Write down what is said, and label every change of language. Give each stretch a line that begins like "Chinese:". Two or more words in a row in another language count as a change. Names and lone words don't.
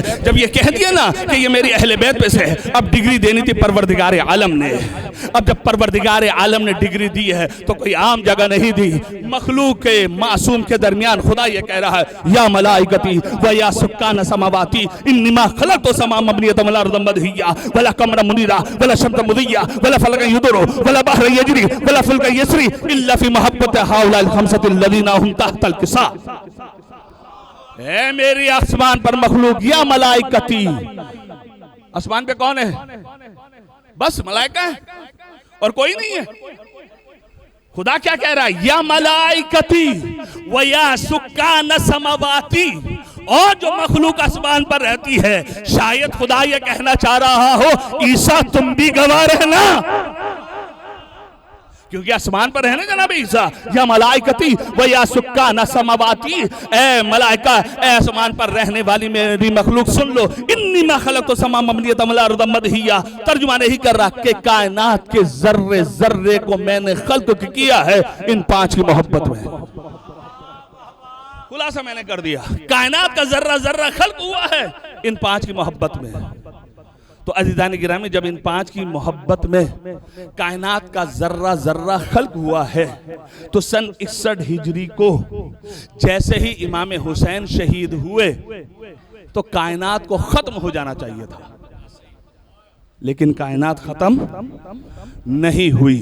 Urdu: جب یہ کہہ دیا نا کہ یہ میری اہل بیت میں سے ہے، اب ڈگری دینی تھی پروردگار عالم نے. اب جب پروردگار عالم نے ڈگری دی ہے تو کوئی عام جگہ نہیں دی، مخلوق کے معصوم کے درمیان خدا یہ کہہ رہا ہے,
Arabic: يا ملائكتي ويا سكان سماواتي إني ما خلقت سماء مبنية ولا أرضا مدحية ولا قمرا منيرا ولا شمسا مضيئة ولا فلكا يدور ولا بحرا يجري ولا فلكا يسري إلا في محبة هؤلاء الخمسة الذين هم تحت الكساء.
Urdu: اے میری آسمان پر مخلوق,
Arabic: يا ملائكتي,
Urdu: آسمان پہ کون ہے? بس ملائکہ ہے اور کوئی نہیں ہے. خدا کیا کہہ رہا ہے?
Arabic: يا ملائكتي ويا سكان سماواتي,
Urdu: اور جو مخلوق آسمان پر رہتی ہے. شاید خدا یہ کہنا چاہ رہا ہو، عیسیٰ تم بھی گواہ رہنا، کیونکہ آسمان پر ہے نا جناب عیسیٰ.
Arabic: يا ملائكتي ويا سكان سماواتي,
Urdu: اے ملائکہ، اے آسمان پر رہنے والی میری مخلوق سن لو,
Arabic: إني ما خلقت سماء مبنية ولا أرضا مدحية.
Urdu: ترجمہ نہیں کر رہا کہ کائنات کے ذرے ذرے کو میں نے خلق کیا ہے ان پانچ کی محبت میں. خلاصہ میں نے کر دیا، کائنات کا ذرہ ذرہ خلق ہوا ہے ان پانچ کی محبت میں. تو عزیزان گرامی، جب ان پانچ کی محبت میں کائنات کا ذرہ ذرہ خلق ہوا ہے تو سن 61 ہجری کو جیسے ہی امام حسین شہید ہوئے تو کائنات کو ختم ہو جانا چاہیے تھا، لیکن کائنات ختم نہیں ہوئی.